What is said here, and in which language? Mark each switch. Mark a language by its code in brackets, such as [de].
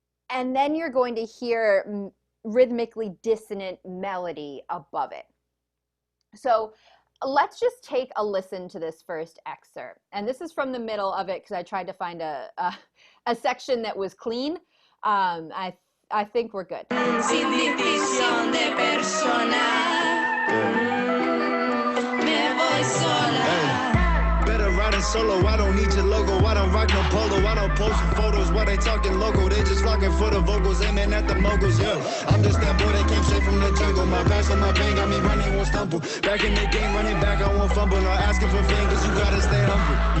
[en] And then you're going to hear rhythmically dissonant melody above it. So let's just take a listen to this first excerpt. And this is from the middle of it because I tried to find a section that was clean. I think we're good. [es] Sin división de persona. Me voy sola. [en] Better riding solo, I don't need your logo. I don't rock no polo, I don't post photos. While they talking local, they just flocking for the vocals, aiming at the moguls, yeah. I'm just that boy that came straight from the jungle. My past and my pain got me running, won't stumble. Back in the game, running back, I won't fumble. Not asking for fingers, you gotta stay humble.